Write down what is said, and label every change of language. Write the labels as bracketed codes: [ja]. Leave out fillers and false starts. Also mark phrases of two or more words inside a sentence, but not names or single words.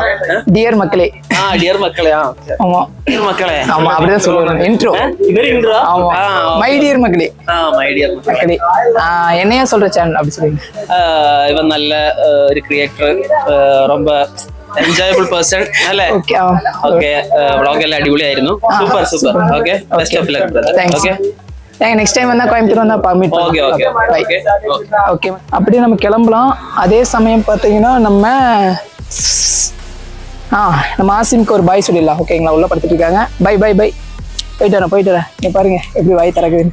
[ta] டியர் மக்களே. டியர் மக்களே. ஆமா, டியர் மக்களே. ஆமா, அப்படிதான் சொல்லுவாங்க. இன்ட்ரோ. இவர் இன்ட்ரோ. ஆமா, [en] my dear [ta] மக்களே. [en] my dear [ta] மக்களே. என்னையா சொல்ற சேனல் அப்படி சொல்லுங்க. இவன் நல்ல ஒரு கிரியேட்டர், ரொம்ப [en] enjoyable person. [ml] അല്ലേ? ഓക്കേ, വ്ളോഗ് എല്ലാം അടിപൊളിയായിരുന്നു. സൂപ്പർ. [en] okay, best of luck brother. okay, next time [ta] வந்தா கோயம்புத்தூர் வந்தா மீட் பண்ணலாம். ஓகே, அப்படியே நம்ம கிளம்பலாம். அதே சமயம் பார்த்தீங்கன்னா நம்ம நம்ம ஆசிம்க்கு ஒரு பாய் சொல்லிடலாம் ஓகேங்களா. உள்ள படுத்துட்டு இருக்காங்க. [en] bye bye bye. [ta] போயிட்டு வரேன். நீ பாருங்க எப்படி வாய் திறக்குதுன்னு.